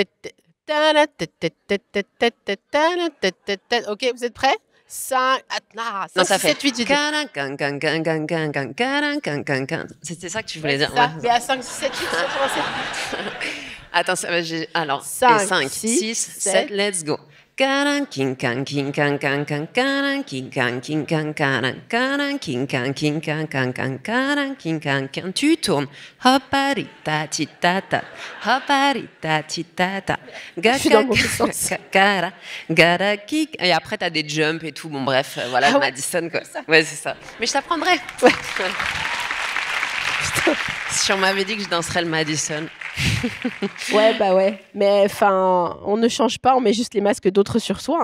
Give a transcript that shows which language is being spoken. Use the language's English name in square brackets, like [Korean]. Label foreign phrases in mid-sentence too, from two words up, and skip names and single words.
[French] Ok, vous êtes prêts? 5, Non, ça 6, fait. 7, 8, j'ai dit. C'était ça que tu voulais Ouais, dire. c'est ça. Ouais. Mais à 5, 6, 7, 8, ça commence. Attends, ça va, alors, 5, 5, 6, 6, 7, [English] let's go. Karan, king, kan, king, kan, kan, kan, karan, king, kan, karan, karan, king, kan, kan, karan, king, kan. [French] Tu tournes. Hoparita, titata. Hoparita, titata. Je suis dans le mauvais sens. Gara, gara, kick. Et après, t'as des jumps et tout. Bon, bref, voilà, Ah ouais, Madison, quoi. Ouais, c'est ça. Mais je t'apprendrai. Ouais. Si on m'avait dit que je danserais le Madison. Ouais, bah ouais. Mais enfin, on ne change pas, on met juste les masques d'autres sur soi.